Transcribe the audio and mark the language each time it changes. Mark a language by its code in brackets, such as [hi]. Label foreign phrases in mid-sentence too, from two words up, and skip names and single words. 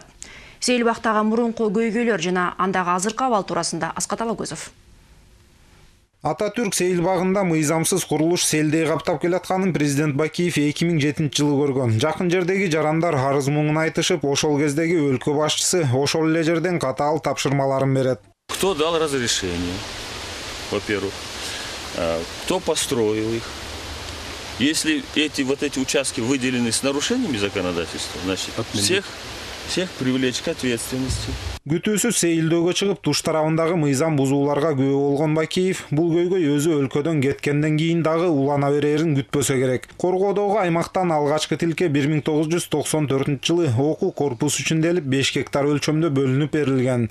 [ky] Сейилбактагы мурунку көйгөйлөр жана андагы азыркы абал туурасында Аскат Алагөзов. Ататүрк Сейилбагында мыйзамсыз курулуш селдей каптап келатканын президент Бакиев 2007 жылы көргөн. Жакын жердеги жарандар арыз муңун айтышып, ошол кездеги өлкө башчысы ошол эле жерден катаал тапшырмаларын берет. [ru] Кто дал разрешение, во-первых, кто построил их. Если эти участки выделены с нарушениями законодательства, значит, всех привлечь к ответственности. [ky] Күтүүсүз сейилдөөгө чыгып, туш тарабындагы мыйзам бузууларга күбө болгон Бакиев бул көйгөй өзү өлкөдөн кеткенден кийин дагы улана берерин күтпөсө керек. Коргоодогу аймактан алгачкы тилке 1994 жылы окуу корпусу үчүн 5 гектар өлчөмдө бөлүнүп берилген.